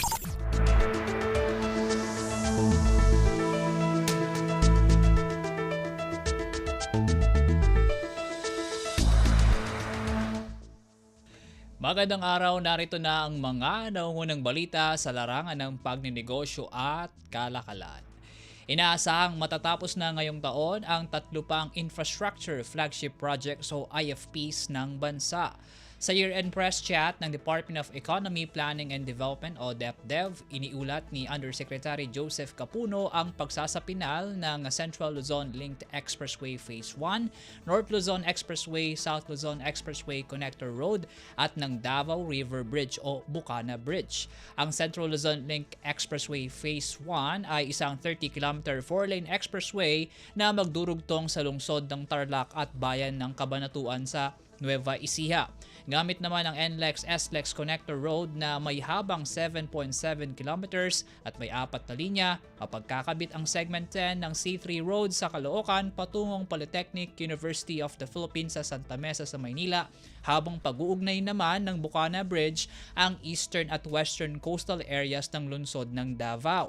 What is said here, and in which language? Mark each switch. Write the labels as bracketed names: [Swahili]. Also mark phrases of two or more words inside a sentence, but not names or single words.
[Filipino] Magandang araw, narito na ang mga naungunang balita sa larangan ng pagninegosyo at kalakalan. Inaasahang matatapos na ngayong taon ang 3 pang Infrastructure Flagship Projects o IFPs ng bansa. Sa [English] year-end press chat [Filipino] ng Department of Economy, Planning and Development o DepDev, iniulat ni Undersecretary Joseph Capuno ang pagsasapinal ng Central Luzon Linked Expressway Phase 1, North Luzon Expressway, South Luzon Expressway Connector Road at ng Davao River Bridge o Bukana Bridge. Ang Central Luzon Linked Expressway Phase 1 ay isang [English] 30-kilometer 4-lane expressway [Filipino] na magdurugtong sa lungsod ng Tarlac at bayan ng Cabanatuan sa Nueva Ecija. Gamit naman ang NLEX-SLEX Connector Road na may habang 7.7 kilometers at may 4 na linya, kapag kakabit ang segment 10 ng C3 Road sa Caloocan patungong Polytechnic University of the Philippines sa Santa Mesa sa Maynila, habang pag-uugnay naman ng Bukana Bridge ang eastern at [English] western coastal areas [Filipino] ng lungsod ng Davao.